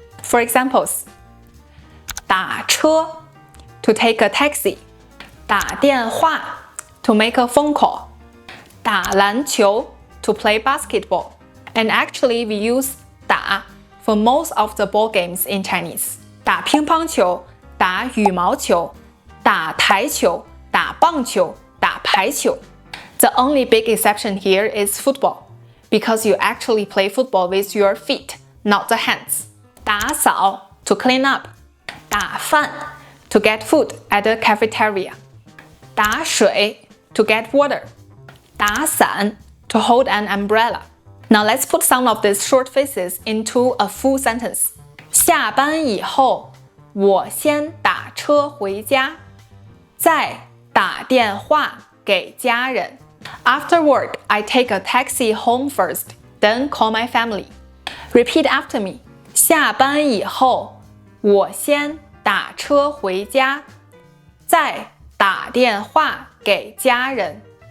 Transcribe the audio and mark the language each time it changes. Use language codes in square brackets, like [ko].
[en] For examples, [zh] 打车 [en] to take a taxi, [zh] 打电话 [en] to make a phone call, [zh] 打篮球 [en] to play basketball. And actually, we use 打 for most of the ball games in Chinese. [zh] 打乒乓球, 打羽毛球, 打台球, 打棒球, 打排球. [en] The only big exception here is football, because you actually play football with your feet, not the hands. [zh] 打扫 [en] to clean up, [zh] 打饭 [en] to get food at the cafeteria, [zh] 打水 [en] to get water, [zh] 打伞 [en] to hold an umbrella. Now let's put some of these short phrases into a full sentence. [zh] 下班以后，我先打车回家，再打电话给家人。 [en] After work, I take a taxi home first, then call my family. Repeat after me. [zh] 下班以后，我先打车回家，再打电话给家人。